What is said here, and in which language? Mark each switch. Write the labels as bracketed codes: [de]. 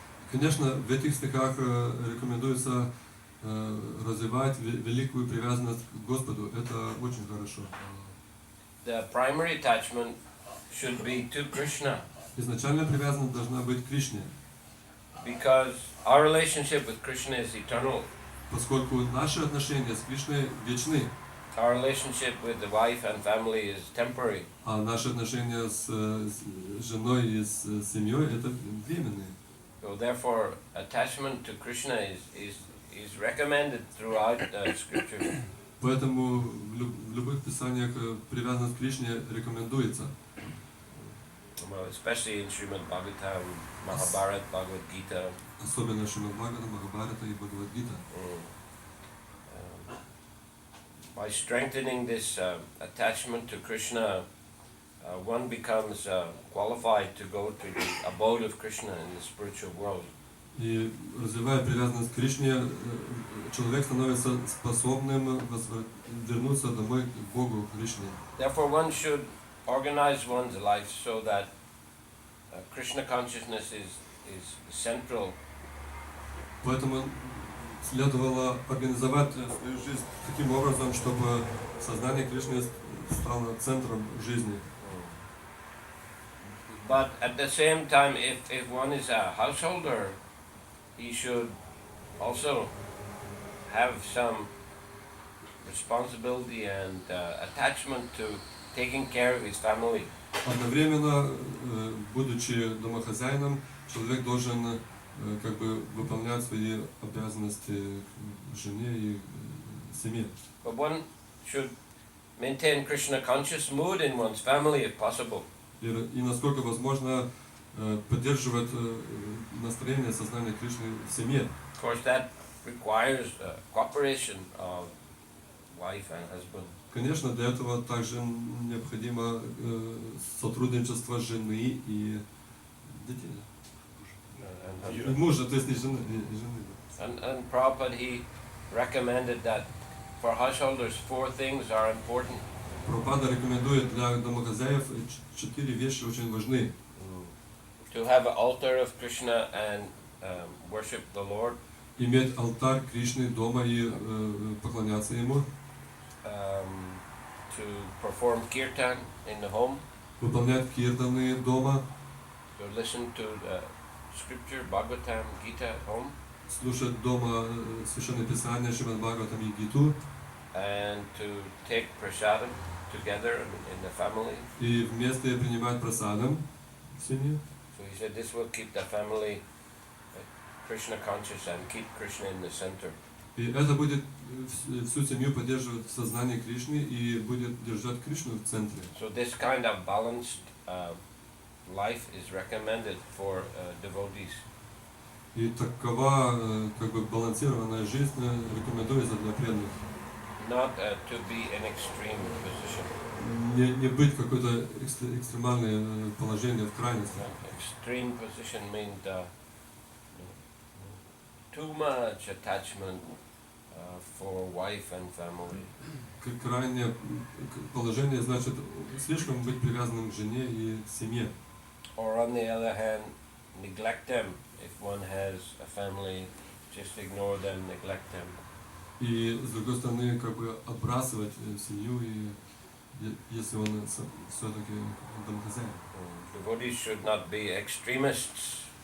[ru] Конечно, в этих стихах рекомендуется развивать великую привязанность к Господу. Это очень хорошо. [en] The primary attachment should be to Krishna, [ru] Изначальная привязанность должна быть к Кришне, [en] because our relationship with Krishna is eternal. [ru] поскольку наши отношения с Кришной вечны, [en] Our relationship with the wife and family is temporary. [ru] а наши отношения с женой и с семьей это временные. [en] So therefore, attachment to Krishna is recommended throughout Scripture. [ru] Поэтому в любых писаниях привязанность к Кришне рекомендуется. [en] Well, especially in Srimad Bhagavatam, Mahabharata, Bhagavad Gita. [ru] Особенно Шримад Бхагавата, Махабхарата и Бхагавад-гита. [en] By strengthening this attachment to Krishna, one becomes qualified to go to the abode of Krishna in the spiritual world. [ru] И развивая привязанность к Кришне, человек становится способным вернуться домой к Богу, к Кришне. [en] Therefore, one should organize one's life so that Krishna consciousness is central. [ru] Поэтому следовало организовать свою жизнь таким образом, чтобы сознание Кришны стало центром жизни. [en] But at the same time, if one is a householder, he should also have some responsibility and attachment to taking care of his family. [ru] Одновременно, будучи домохозяином, человек должен как бы выполнять свои обязанности к жене и семье. [en] But one should maintain Krishna conscious mood in one's family if possible. [ru] И насколько возможно поддерживать настроение, сознание Кришны в семье. [en] Of course, that requires cooperation of wife and husband. [ru] Конечно, для этого также необходимо сотрудничество жены и детей. И мужа, то есть не жены. [en] And Prabhupada, he recommended that for householders 4 things are important. [ru] Прабхупада рекомендует для домохозяев 4 вещи очень важны. [en] To have an altar of Krishna and worship the Lord. [ru] Иметь алтарь Кришны дома и поклоняться ему. [en] To perform kirtan in the home. [ru] Выполнять киртаны дома. [en] To listen to the scripture, Bhagavatam, Gita at home. [ru] Слушать дома Священное Писание, Шримад Бхагаватам и Гиту. [en] And to take prasadam together in the family. [ru] И вместе принимать прасадам в семье. [en] So he said this will keep the family Krishna conscious and keep Krishna in the center. [ru] И это будет всю семью поддерживать в сознании Кришны и будет держать Кришну в центре. [en] So this kind of balanced life is recommended for devotees. [ru] И такова как бы балансированная жизнь рекомендуется для преданных. [en] Not to be in extreme position. [ru] Не быть какое-то экстремальное положение в крайности. [en] Extreme position means too much attachment for wife and family. [ru] Крайнее положение значит слишком быть привязанным к жене и к семье. [en] Or on the other hand, neglect them. If one has a family, just ignore them, neglect them. [ru] И с другой стороны, как бы отбрасывать семью, и если он все-таки домохозяин. [en] Devotees should not be extremists.